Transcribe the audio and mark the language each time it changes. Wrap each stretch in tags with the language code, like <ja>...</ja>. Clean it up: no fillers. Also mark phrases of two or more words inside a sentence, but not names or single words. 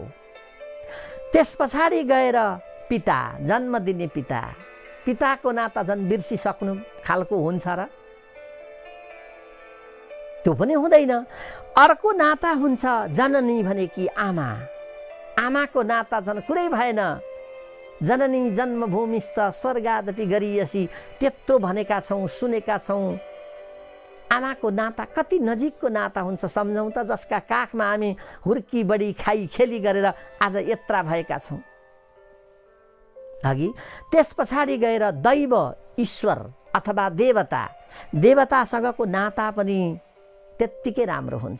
<ne>त्यस पछाडि गएर पिता, जन्म दिने पिताको नाता झन् बिर्सिसक्नु खालको हुन्छ र? त्यो पनि हुँदैन। अर्को नाता हुन्छ जननी भनेकी आमाको नाता झन् कुरै भएन।</ne> <sa>जननी जन्मभूमिश्च स्वर्गादपि गरीयसी,</sa> <ne>त्यत्रो भनेका छौँ, सुनेका छौँ। आमाको नाता कति नजिकको नाता हुन्छ सम्झौँ त, जसका काखमा हामी हुर्की बढी खाई खेली गरेर आज यत्रा भएका छौँ। अघि त्यस पछाडि गएर दैव, ईश्वर अथवा देवतासँगको नाता पनि त्यत्तिकै राम्रो हुन्छ।</ne>